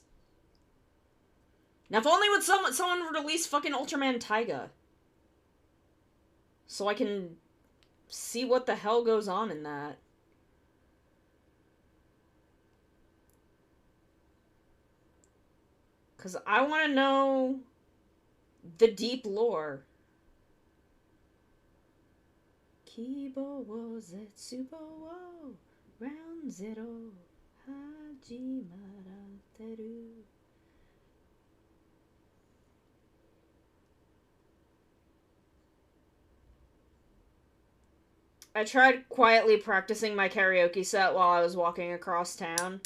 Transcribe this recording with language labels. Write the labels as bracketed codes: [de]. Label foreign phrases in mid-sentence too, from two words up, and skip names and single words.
[en] Now, if only would someone would release fucking Ultraman Taiga. So I can see what the hell goes on in that. Because I want to know the deep lore. [ja] 希望を 絶望を [en] round zero [ja] 始まってる. [en] I tried quietly practicing my karaoke set while I was walking across town.